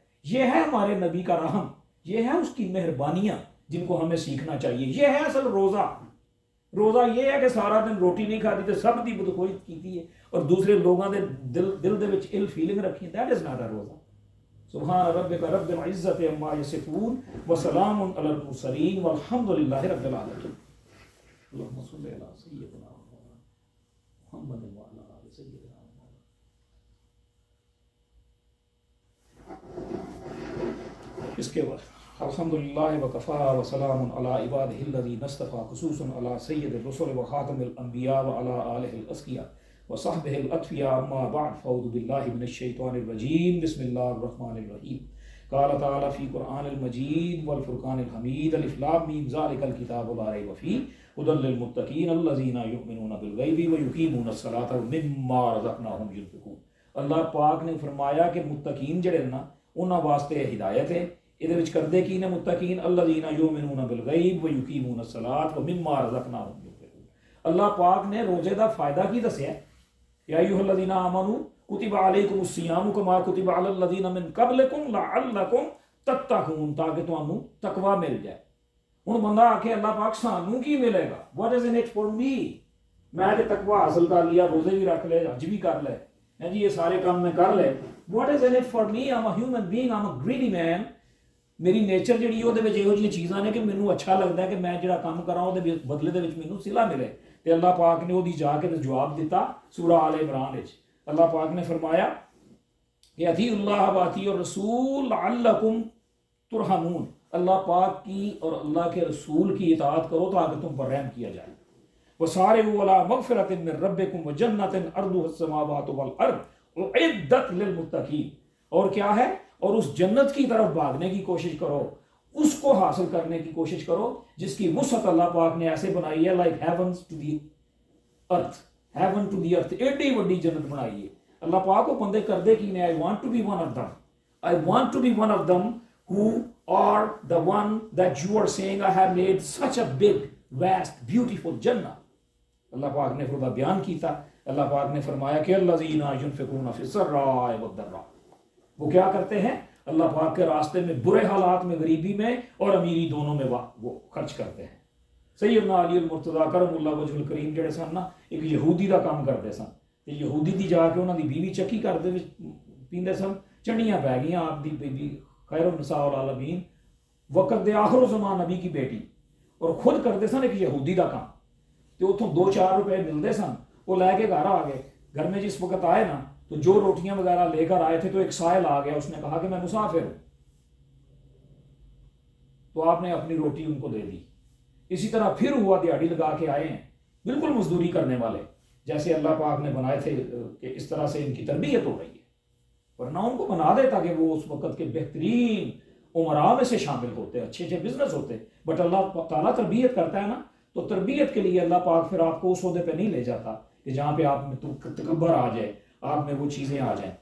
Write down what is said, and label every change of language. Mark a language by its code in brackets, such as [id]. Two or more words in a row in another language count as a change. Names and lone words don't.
[ur] یہ ہے ہمارے نبی کا رحم، یہ ہے اس کی مہربانیاں جن کو ہمیں سیکھنا چاہیے۔ [pa] یہ ہے اصل روزہ یہ ہے کہ سارا دن روٹی نہیں کھاتی تے سب دی بدخوئی کیتی ہے اور دوسرے لوگوں دے دل دے وچ [en] all feeling [pa] رکھی، [en] that is not a [pa] روزہ۔ [ar] سبحان ربک رب العزت عما یصفون وسلام علی المرسلین والحمد للہ رب العالمین۔ اللہم صلی علی سیدنا محمد وعلی آل سیدنا محمد۔ [ur] اس کے بعد [ar] الحمدللہ وکفا وسلام علی عبادہ الذین اصطفیٰ خصوصا علی سید الرسل وخاتم الانبیاء وعلی آلہ الاسقیاء وصحبہ الاطفیاء اما بعد فاعوذ باللہ من الشیطان الرجیم بسم اللہ الرحمن الرحیم قال تعالی فی قرآن المجید والفرقان الحمید الف لام میم ذالک الکتاب لا ریب فیہ ھدی للمتقین الذین یؤمنون بالغیب ویقیمون الصلاۃ ومما رزقناہم ینفقون۔ [pa] اللہ پاک نے فرمایا کہ متقین جڑے نا انہاں واسطے ہدایت ہے۔ یہ وچ کردے کی نے [ar] متقین الذین یؤمنون بالغیب ویقیمون الصلاۃ ومما رزقناہم ینفقون۔ [pa] اللہ پاک نے روزے دا فائدہ کی دسیا ہے، [ar] یا ایھا الذین آمنوا کتب علیکم الصیام کما کتب علی الذین من قبلکم لعلکم تتقون، [pa] تاکہ تانوں تقوی مل جائے۔ ہن بندہ آکھے اللہ پاک سانوں کی ملے گا، [en] What is in it for me? [pa] میں تے تقوی حاصل کر لیا، روزے بھی رکھ لے، حج بھی کر لے، ہیں جی یہ سارے کام میں کر لے، [en] What is in it for me? I am a human being, I am a greedy man. [pa] میری نیچر جڑی وہ یہو جی چیزاں نے کہ مینوں اچھا لگتا ہے کہ میں جڑا کام کراں وہ بدلے دے وچ مینوں صلہ ملے، تے اللہ پاک نے وہی جا کے جواب دیتا سورہ آل عمران وچ۔ [ur] اللہ پاک نے فرمایا کہ [ar] اطیعوا اللہ واطیعوا الرسول لعلکم ترحمون، [ur] اللہ پاک کی اور اللہ کے رسول کی اطاعت کرو تاکہ تم پر رحم کیا جائے۔ [ar] وسارعوا الی مغفرۃ من ربکم وجنۃ عرضها السماوات والارض اعدت للمتقین، [ur] اور کیا ہے؟ اور اس جنت کی طرف بھاگنے کی کوشش کرو، اس کو حاصل کرنے کی کوشش کرو جس کی وسعت اللہ پاک نے ایسے بنائی ہے [en] like heavens to the earth, heaven to the earth, [pa] ایڈی وڈی جنت بنائی ہے۔ اللہ پاک کو بندے کردے کی نے، [en] I want to be one of them, I want to be one of them who are the one that you are saying I have made such a big vast beautiful جنہ۔ [pa] اللہ پاک نے خدا بیان کیتا، اللہ پاک نے فرمایا کہ [ar] الذین ينفقون فی السراء والضراء، [ur] وہ کیا کرتے ہیں؟ اللہ پاک کے راستے میں برے حالات میں، غریبی میں اور امیری دونوں میں وہ خرچ کرتے ہیں۔ [pa] سیدنا علی المرتضیٰ [ar] کرم اللہ وجہ الکریم [pa] جڑے سن نا، ایک یہودی دا کام کرتے سن، تے یہودی دی جا کے انہاں دی بیوی چکی کردے پیندے سن، چنڈیاں پی گئیاں آپ دی بیوی [ar] خیر النساء العالمین، [pa] وقت دے آخر زمان نبی کی بیٹی، اور خود کرتے سن ایک یہودی دا کام، تے اتھوں 2-4 روپے ملتے سن، وہ لے کے گھر آ گئے۔ [ur] گھر میں جس وقت آئے نا تو جو روٹیاں وغیرہ لے کر آئے تھے تو ایک سائل آ گیا، اس نے کہا کہ میں مسافر ہوں، تو آپ نے اپنی روٹی ان کو دے دی۔ اسی طرح پھر ہوا دیہڑی لگا کے آئے ہیں، بالکل مزدوری کرنے والے، جیسے اللہ پاک نے بنائے تھے کہ اس طرح سے ان کی تربیت ہو رہی ہے، ورنہ ان کو بنا دیتا کہ وہ اس وقت کے بہترین عمراء میں سے شامل ہوتے، اچھے اچھے بزنس ہوتے، بٹ اللہ تعالیٰ تربیت کرتا ہے نا، تو تربیت کے لیے اللہ پاک پھر آپ کو اس عہدے پہ نہیں لے جاتا کہ جہاں پہ آپ میں تکبر آ جائے، آپ میں وہ چیزیں آ جائیں۔